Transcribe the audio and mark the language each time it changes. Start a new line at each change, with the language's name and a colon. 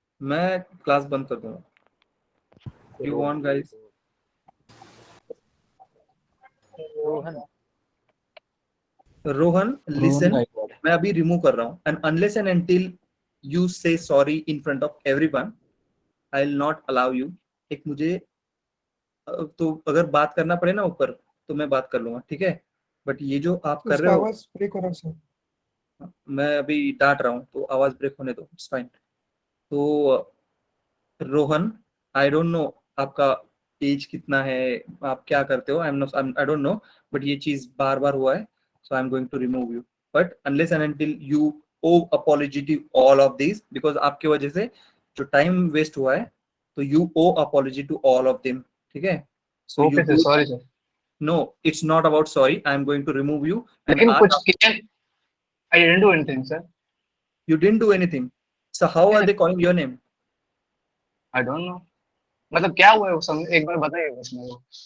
Hindi: मैं क्लास बंद कर दूंगा।
English: You want guys? Rohan listen,
Hindi: मैं अभी रिमूव कर रहा हूँ
English: and unless and until you say sorry in front of everyone, I'll not allow you.
Hindi: एक मुझे तो अगर बात करना पड़े ना ऊपर तो मैं बात कर लूंगा, ठीक है, बट ये जो आप कर रहे हो, ब्रेक हो रहा है सर। मैं अभी डांट रहा हूँ तो आवाज ब्रेक होने दो,
English: It's fine.
Hindi: तो रोहन,
English: I don't know
Hindi: आपका एज कितना है, आप क्या करते हो, आई डोंट नो, बट ये चीज बार बार हुआ है,
English: so I am going to remove you,
Hindi: but
English: unless and until you owe apology to all of this,
Hindi: because आपकी वजह से जो टाइम वेस्ट हुआ है, तो
English: you owe apology to all of them,
Hindi: ठीक है?
English: So Okay, sir. Sorry, sir. No, it's not about sorry, I am going to remove you.
Hindi: लेकिन कुछ
English: I didn't do anything, sir. You didn't do anything. So how are they calling your name? I don't know.
Hindi: मतलब क्या हुआ है वो सब एक बार बताइए बस मेरे को।